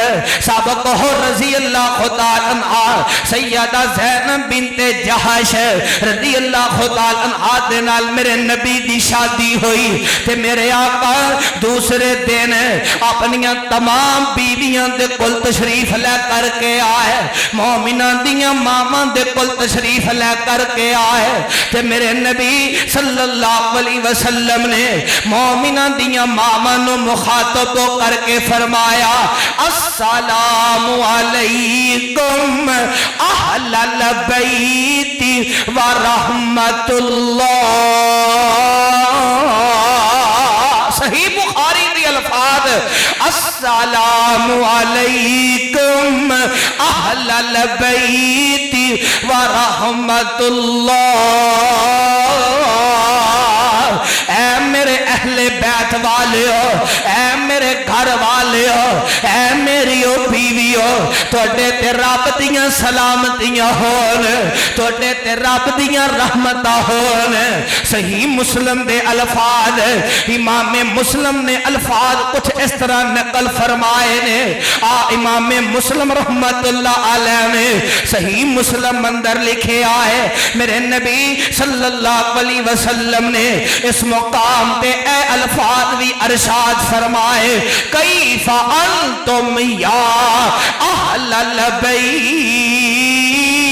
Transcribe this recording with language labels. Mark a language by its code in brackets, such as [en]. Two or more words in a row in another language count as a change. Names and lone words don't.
[pa] سابقہ [ar] رضی اللہ تعالی عنہ [pa] سیدہ زینب بنت جہش [ar] رضی اللہ تعالی عنہ [pa] دے نال میرے نبی دی شادی ہوئی تے میرے آقا دوسرے دن اپنی تمام بیویاں دے کل تشریف لے کر کے آئے مومنان دیاں ماما دے کل تشریف لے کر کے آئے تے میرے نبی [ar] صلی اللہ علیہ وسلم [pa] نے مومنان دیاں ماما نو مخاطب کر کے فرمایا [ar] السلام علیکم اہل البیت ورحمت اللہ. [pa] صحیح بخاری دی الفاظ [ar] السلام علیکم اہل البیت ورحمت اللہ. [pa] اے میرے اہل بیت والیو اے میرے گھر والیو اے میری او بیویو توڑے تے رب دیاں سلامتیاں ہون توڑے تے رب دیاں رحمتاں ہون. صحیح مسلم دے الفاظ امام مسلم نے الفاظ کچھ اس طرح نقل فرمائے نے. امام مسلم [ar] رحمت اللہ علیہ [pa] نے صحیح مسلم اندر لکھے آئے میرے نبی [ar] صلی اللہ علیہ وسلم [pa] نے اس مقام پہ اے الفاظ بھی ارشاد فرمائے [ar] کیف انتم یا اہل البیت.